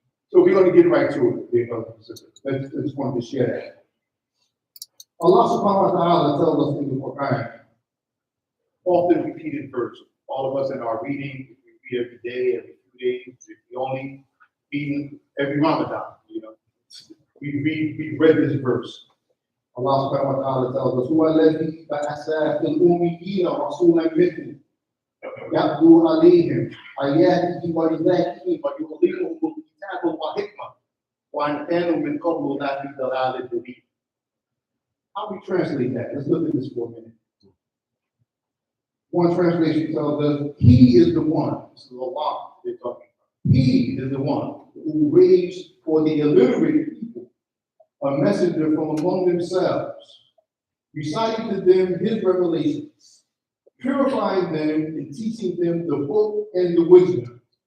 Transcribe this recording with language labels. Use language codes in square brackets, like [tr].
[en] So we're going to get right to it, dear brothers and sisters. I just wanted to share that. Allah subhanahu wa ta'ala tells us in the Quran, often repeated verse. All of us in our reading, if we read every day, every few days, if we only read every Ramadan, you know. We read this verse. Allah subhanahu wa ta'ala tells us, [ar] هو الذي بعث في الأميين رسولا منهم يتلو عليهم آياته ويزكيهم ويعلمهم الكتاب والحكمة وإن كانوا من قبل لفي ضلال مبين. [en] How we translate that? Let's look at this for a minute. One translation tells us, He is the one. This is Allah they're talking about. He is the one who raised for the illiterate people a messenger from among themselves, reciting to them His revelations, purifying them and teaching them the book and the wisdom.